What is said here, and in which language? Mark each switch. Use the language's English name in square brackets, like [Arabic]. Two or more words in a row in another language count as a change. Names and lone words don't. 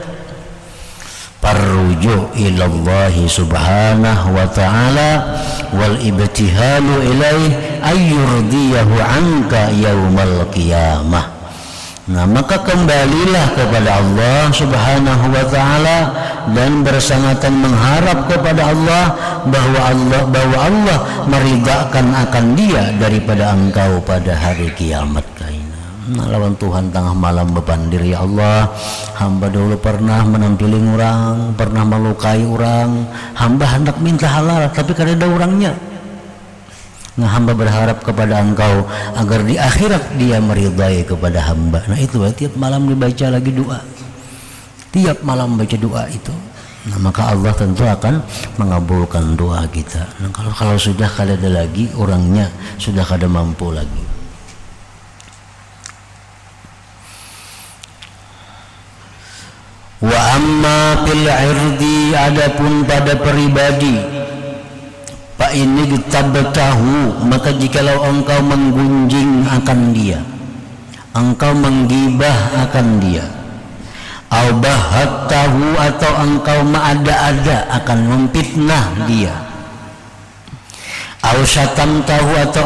[Arabic] فالرجوع إلى الله سبحانه وتعالى والابتهال إليه أن يرضيه عنك يوم القيامة. [Indonesian] Nah, maka kembalilah kepada Allah subhanahu wa ta'ala dan bersangatan mengharap kepada Allah bahwa Allah meridhakan akan dia daripada engkau pada hari kiamat kaina. [Banjar] Nah, lawan Tuhan tengah malam bepandir, ya Allah, hamba dulu pernah menampiling orang, pernah melukai orang, hamba hendak minta halal tapi kada ada orangnya. [Indonesian] Nah, hamba berharap kepada engkau agar di akhirat dia meridai kepada hamba. Nah, itu tiap malam dibaca lagi doa, tiap malam baca doa itu. Nah, maka Allah tentu akan mengabulkan doa kita. Nah, kalau sudah kada ada lagi orangnya, sudah kada mampu lagi. [Arabic] وأما في العرض, [Indonesian] adapun pada pribadi, [Arabic] فإن اغتبته, [Indonesian] maka jikalau engkau menggunjing akan dia, engkau menggibah akan dia, [Arabic] أو بهته, [Indonesian] atau engkau mengada-ada akan memfitnah dia, [Arabic] أو شتمته [Indonesian] atau